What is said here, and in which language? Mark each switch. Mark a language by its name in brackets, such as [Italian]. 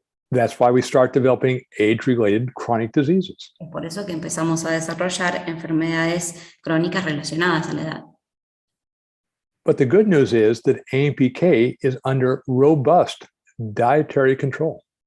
[English] That's why we start developing age-related chronic diseases. [Spanish] Es por eso que empezamos a desarrollar enfermedades crónicas relacionadas a la edad. [English] But the good news is that Ampk is under robust dietary control.